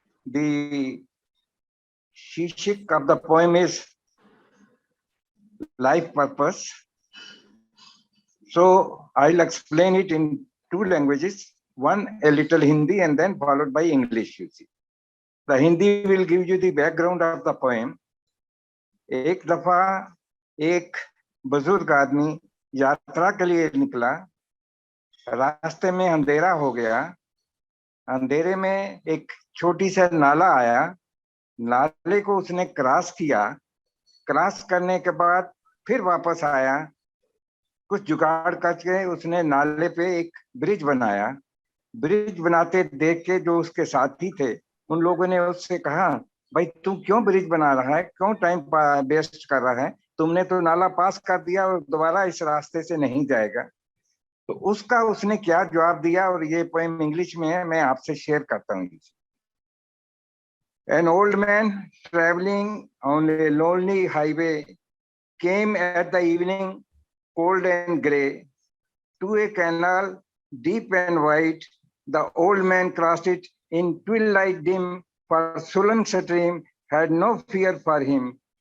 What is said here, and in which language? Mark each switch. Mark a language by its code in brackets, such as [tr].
[en] The shishik of the poem is Life Purpose. So I'll explain it in 2 languages. One, a little Hindi, and then followed by English. You see, the Hindi will give you the background of the poem. [hi] एक दफा एक बुजुर्ग आदमी यात्रा के लिए निकला. रास्ते में अंधेरा हो गया. अंधेरे में एक छोटी सी नाला आया. नाले को उसने क्रॉस किया. क्रॉस करने के बाद फिर वापस आया. कुछ जुगाड़ करके उसने नाले पे एक ब्रिज बनाया. ब्रिज बनाते देख के जो उसके साथी थे, उन लोगों ने उससे कहा भाई तू क्यों ब्रिज बना रहा है, क्यों टाइम वेस्ट कर रहा है, तुमने तो नाला पास कर दिया और दोबारा इस रास्ते से नहीं जाएगा। तो उसका उसने क्या जवाब दिया, और ये पोएम इंग्लिश में है, मैं आपसे शेयर करता हूँ। [en] An old man traveling on a lonely highway came at the evening, cold and grey, to a canal deep and wide. The old man crossed it in twilight dim, for sullen stream had no fear for him.